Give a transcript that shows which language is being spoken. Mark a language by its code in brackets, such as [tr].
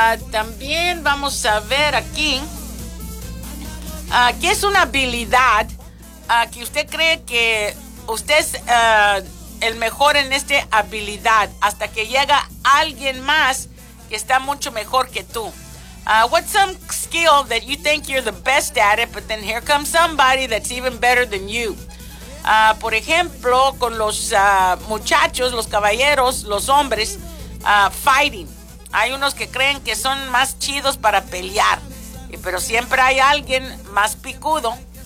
[es] También vamos a ver aquí. ¿Qué es una habilidad que usted cree que usted es el mejor en esta habilidad? Hasta que llega alguien más que está mucho mejor que tú. [en] What's some skill that you think you're the best at it, but then here comes somebody that's even better than you? [es] Por ejemplo, con los muchachos, los caballeros, los hombres, fighting. Hay unos que creen que son más chidos para pelear, pero siempre hay alguien más picudo.